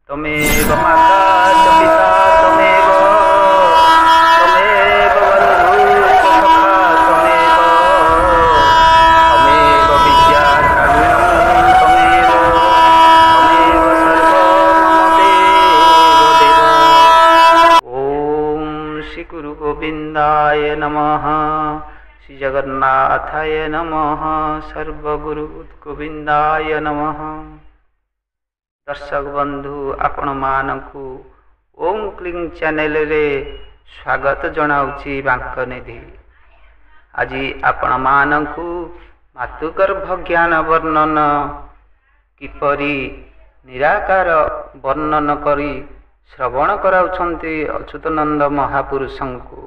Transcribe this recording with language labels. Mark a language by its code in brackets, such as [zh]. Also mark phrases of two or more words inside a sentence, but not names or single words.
[sa] तमेव माता च पिता तमेव बन्धु सखा तमेव विद्या द्रविणं तमेव सर्वं देव ओम श्री गुरु गोविंदाय नमः। श्री जगन्नाथाय नमः। सर्वगुरु गोविंदाय नमः। [or] ଦର୍ଶକ ବନ୍ଧୁ ଆପଣ ମାନଙ୍କୁ ଓମ କ୍ଲିଙ୍ଗ ଚ୍ୟାନେଲ ରେ ସ୍ୱାଗତ ଜଣାଉଛି ବାଙ୍କନିଧି। ଆଜି ଆପଣ ମାନଙ୍କୁ ମାତୃଗର୍ଭ ଜ୍ଞାନ ବର୍ଣ୍ଣନ କିପରି ନିରାକାର ବର୍ଣ୍ଣନ କରି ଶ୍ରବଣ କରାଉଛନ୍ତି ଅଚ୍ୟୁତାନନ୍ଦ ମହାପୁରୁଷଙ୍କୁ।